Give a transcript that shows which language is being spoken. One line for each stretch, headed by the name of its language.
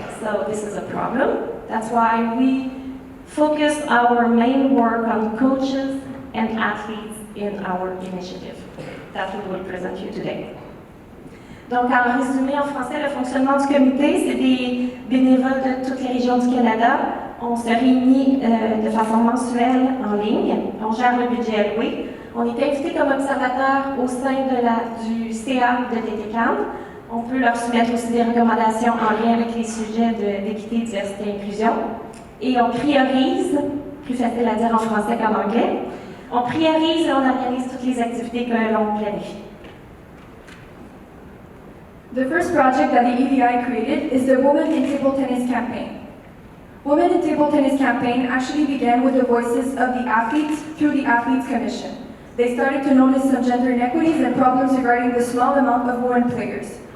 English: So this is a problem. That's why we focus our main work on coaches and athletes in our initiative that we will present you today.
French: Donc, en résumé en français, le fonctionnement du comité, c'est des bénévoles de toutes les régions du Canada. On se réunit de façon mensuelle en ligne. On gère le budget alloué. On est invité comme observateur au sein du CA de TTCAN. On peut leur soumettre aussi des recommandations en lien avec les sujets d'équité, diversité et inclusion. Et on priorise, plus facile à dire en français qu'en anglais, on priorise et on organise toutes les activités que l'on planifie.
English: The first project that the EDI created is the Women in Table Tennis Campaign. Women in Table Tennis Campaign actually began with the voices of the athletes through the Athletes Commission. They started to notice some gender inequities and problems regarding the small amount of women players.